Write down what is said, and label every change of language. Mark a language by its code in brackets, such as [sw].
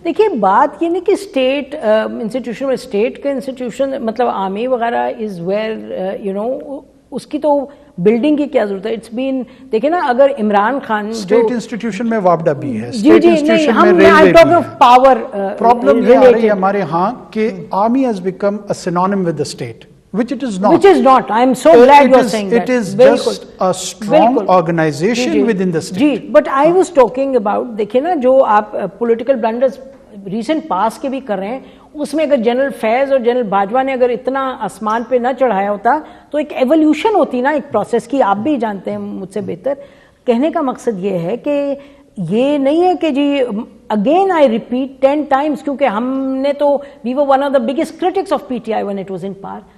[ur] دیکھیے بات یہ نہیں کہ اسٹیٹ انسٹیٹیوشن, اسٹیٹ کے انسٹیٹیوشن مطلب آرمی وغیرہ [en] is where you know, [ur] اس کی تو بلڈنگ کی کیا ضرورت ہے. [en] it's been [ur] دیکھیں نا, اگر عمران خان اسٹیٹ انسٹیٹیوشن میں وابڈا بھی ہے, اسٹیٹ انسٹیٹیوشن میں ریلوے بھی ہے. پرابلم یہ آ رہی ہے ہمارے ہاں کہ [en] Army has become a synonym with the state, which it is not. Which is not. I am so glad you are saying that. It is just a strong organization within the state. [ur] جی, [en] but I was talking about, [ur] دیکھیں نا جو آپ political blunders recent past کے بھی کر رہے ہیں, اس میں اگر جنرل فیض اور جنرل باجوہ نے اگر اتنا آسمان پہ نہ چڑھایا ہوتا تو ایک ایولیوشن ہوتی نا ایک پروسیس کی, آپ بھی جانتے ہیں مجھ سے بہتر. کہنے کا مقصد یہ ہے کہ یہ نہیں ہے کہ جی [en] again I repeat 10 times, [ur] کیونکہ ہم نے تو [en] we were one of the biggest critics of PTI when it was in power.